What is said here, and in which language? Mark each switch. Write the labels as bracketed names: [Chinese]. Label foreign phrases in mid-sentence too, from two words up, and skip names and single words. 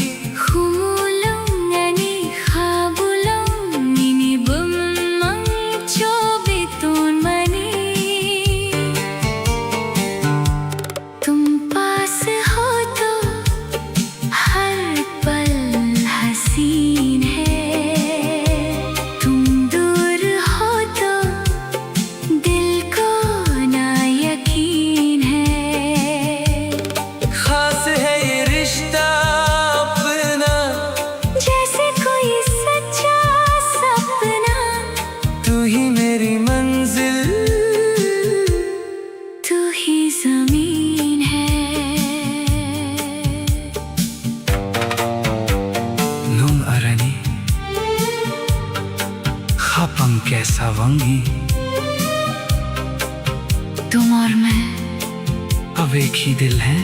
[Kok Borok] Humulong ani khabulong nini bumang chobiton mani। [Hindi] तुम पास हो तो हर पल हसीन है तुम दूर हो तो दिल को ना यकीन है। खास है ये रिश्ता अपना जैसे कोई सच्चा सपना। तू ही मेरी मंजिल तू ही ज़मीन है। [Kok Borok] Nung arani Khapang kaisa wangi [Hindi] तुम और मैं अब एक ही दिल है।